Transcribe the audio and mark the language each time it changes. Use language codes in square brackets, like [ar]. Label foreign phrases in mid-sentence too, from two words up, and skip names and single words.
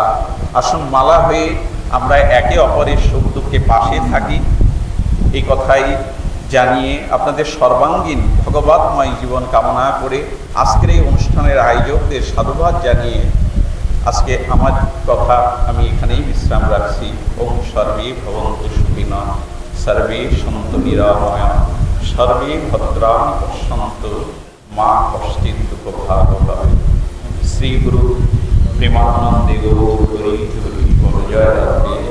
[bn] আসুন মালা হয়ে আমরা একে অপরের সুখ দুঃখে পাশে থাকি, এই কথাই জানিয়ে আপনাদের সর্বাঙ্গীন ভগবতময় জীবন কামনা করে আজকের এই অনুষ্ঠানের আয়োজকদের সাধুবাদ জানিয়ে আজকে আমার কথা আমি এখানেই বিশ্রাম রাখছি। [sa] ওম সর্বে ভবন্তু সুখিনঃ, সর্বে সন্তু নিরাময়া, সর্বে ভদ্রাণি পশ্যন্তু, মা কশ্চিৎ দুঃখভাগ ভবেৎ। [bn] শ্রী গুরু প্রেমানন্দে গৌর হরি হরি, জয় রাধে।